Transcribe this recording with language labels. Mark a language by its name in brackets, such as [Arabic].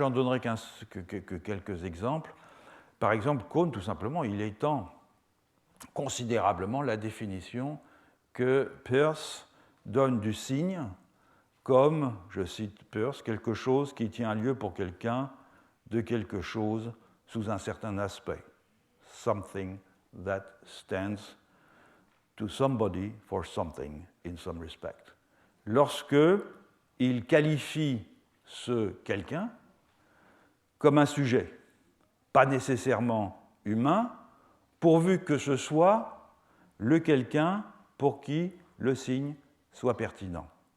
[French] J'en donnerai que quelques exemples. Par exemple, Cohn, tout simplement, il étend considérablement la définition que Peirce donne du signe comme, je cite Peirce, quelque chose qui tient lieu pour quelqu'un de quelque chose sous un certain aspect. [English] Something that stands to somebody for something in some respect. [French] Lorsque il qualifie ce quelqu'un comme un sujet, pas nécessairement humain, pourvu que ce soit le quelqu'un pour qui le signe soit pertinent.